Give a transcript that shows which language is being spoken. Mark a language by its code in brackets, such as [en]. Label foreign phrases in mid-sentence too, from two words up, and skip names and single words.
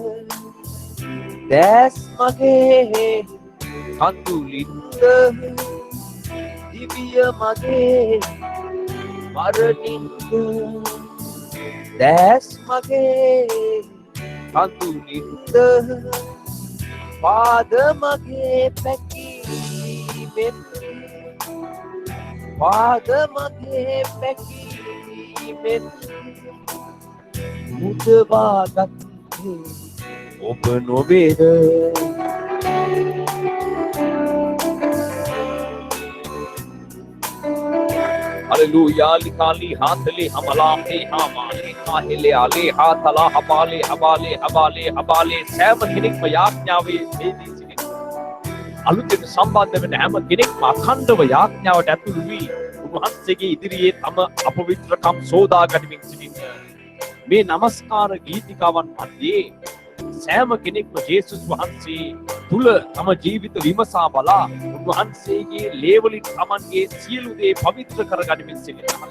[si] දැස් මගේ කඳුලින්ද දිව්‍ය මගේ මරණින්ද දැස් මගේ කඳුලින්ද පාද මගේ පැකීමෙන් පාද මගේ පැකීමෙන් මුදවා ගත්තේ ඔබ නොවේද Hallelujah likali hatli hamala he hamale kahile ale hatala habale සෑම කෙනෙක්ම යාඥාවේ වේදී සිටින අලුතෙන් සම්බන්ධ වෙන හැම කෙනෙක්ම අඛණ්ඩව යාඥාවට ඇතුළු වී උන්වහන්සේගේ ඉදිරියේ තම අපවිත්‍රකම් සෝදා ගනිමින් සිටින මේ නමස්කාර ගීතිකාවන් මැදේ සෑම කෙනෙක්ම ජේසුස් වහන්සේ තුල තම ජීවිත විමසා බලා උන්වහන්සේගේ ලේවලින් තමන්ගේ සියලු දේ පවිත්‍ර කරගනිමින් සිටින